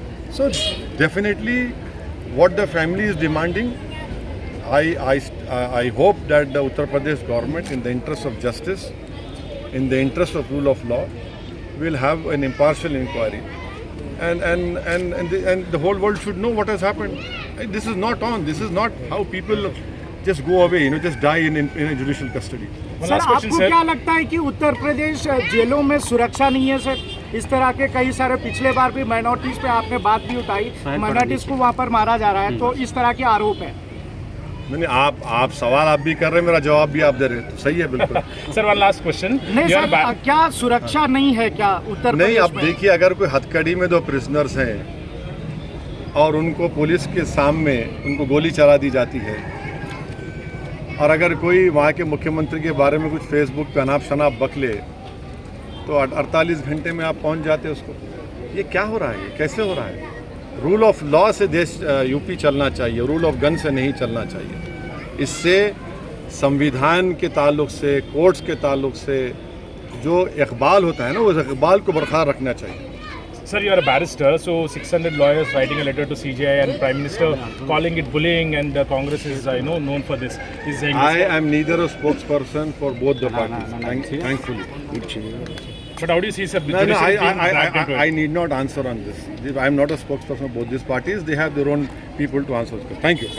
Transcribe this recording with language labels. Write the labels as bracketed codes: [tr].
[en] So definitely what the family is demanding, I hope that the Uttar Pradesh government, in the interest of justice, in the interest of rule of law, will have an impartial inquiry, and the whole world should know what has happened. This is not on. This is not how people just go away, just die in a judicial custody. [hi] Sir, आपको क्या लगता है कि उत्तर प्रदेश जेलों में सुरक्षा नहीं है सर? इस तरह के कई सारे पिछले बार भी माइनॉरिटीज पे आपने बात भी उठाई, माइनॉरिटीज को वहाँ पर मारा जा रहा है, तो इस तरह के आरोप है। नहीं, आप सवाल आप भी कर रहे हैं, मेरा जवाब भी आप दे रहे हैं, तो सही है बिल्कुल। [en] Sir, one last question. [hi] नहीं सर, क्या सुरक्षा नहीं है क्या उत्तर प्रदेश में? नहीं, अब देखिए, अगर कोई हथकड़ी में दो प्रिजनर्स हैं और उनको पुलिस के सामने उनको गोली चला दी जाती है, और अगर कोई वहाँ के मुख्यमंत्री के बारे में कुछ फेसबुक पे अनाप शनाप बक ले, तो 48 घंटे में आप पहुँच जाते उसको। ये क्या हो रहा है? कैसे हो रहा है? रूल ऑफ लॉ से देश यूपी चलना चाहिए, रूल ऑफ गन से नहीं चलना चाहिए। इससे संविधान के ताल्लुक से, कोर्ट्स के ताल्लुक से जो इकबाल होता है ना, उस इकबाल को बरकरार रखना चाहिए। [en] Sir, you are a barrister, so 600 lawyers writing a letter to CJI and Prime Minister calling it bullying, and Congress is known for this. He's saying I am neither a spokesperson for both the parties, thankfully. But how do you see, sir? No, I need not answer on this. I am not a spokesperson of both these parties. They have their own people to answer. Thank you.